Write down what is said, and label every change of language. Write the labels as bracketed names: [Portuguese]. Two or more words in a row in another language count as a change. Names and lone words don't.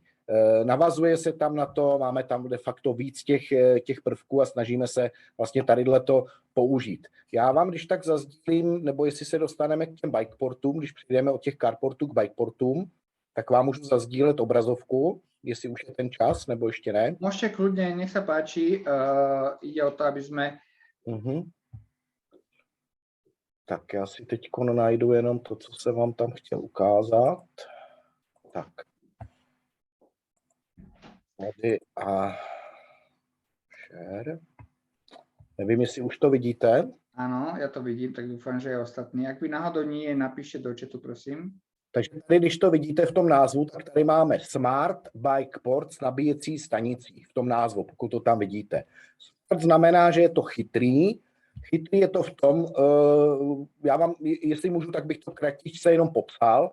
[Czech] Navazuje se tam na to, máme tam de facto víc těch prvků a snažíme se vlastně tadyhle to použít. Já vám když tak zazdílím, nebo jestli se dostaneme k těm bikeportům, když přijdeme od těch carportů k bikeportům, tak vám můžu zazdílet obrazovku, jestli už je ten čas, nebo ještě ne. [Slovak] Môžete kľudne, nech sa páči, ide o to, aby sme... [Czech] Tak já si teď najdu jenom to, co jsem vám tam chtěl ukázat. Tak. Tady a share. Nevím, jestli už to vidíte. [Slovak] Áno, ja to vidím, tak dúfam, že je ostatní. Ak by náhodou nie, napíšte do chatu, prosím. [Czech] Takže tady, když to vidíte v tom názvu, tak tady máme Smart Bike Port s nabíjecí stanicí v tom názvu, pokud to tam vidíte. Smart znamená, že je to chytrý. Chytrý je to v tom, já vám, jestli můžu, tak bych to kratičce jenom popsal.